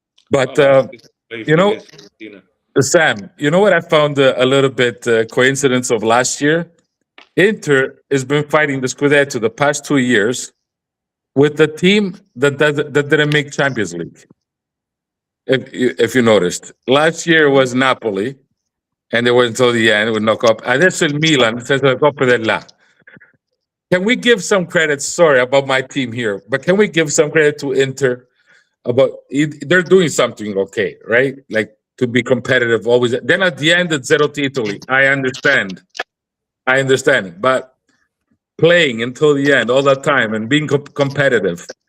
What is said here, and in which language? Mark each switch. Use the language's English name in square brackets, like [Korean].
[English] But you know, Sam, you know what I found a little bit coincidence of last year? Inter has been fighting the Scudetto the past 2 years with the team that didn't make Champions League. If you noticed, last year was Napoli, and they went until the end with no Coppa. [Italian] Adesso il Milan senza la Coppa dell'A. [English] Can we give some credit? Sorry about my team here, but can we give some credit to Inter about they're doing something okay, right? Like to be competitive always. Then at the end, it's [Italian] zero titoli. [English] I understand, but playing until the end all the time and being competitive.